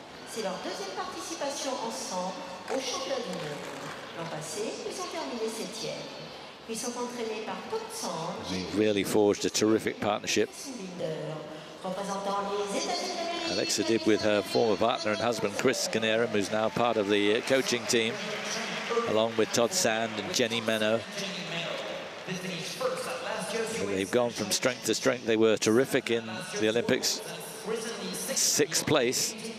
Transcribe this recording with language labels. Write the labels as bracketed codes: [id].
[fr] C'est leur deuxième participation ensemble au championnat du monde. L'an passé, ils ont terminé 7e. Ils sont entraînés par Todd Sand. [en] They've really forged a terrific partnership. [fr] Représentant les États-Unis. [en] Alexa did with her former partner and husband Chris Kanerim, who's now part of the coaching team, along with Todd Sand and Jenny Menno. They've gone from strength to strength. They were terrific in the Olympics, 6th place.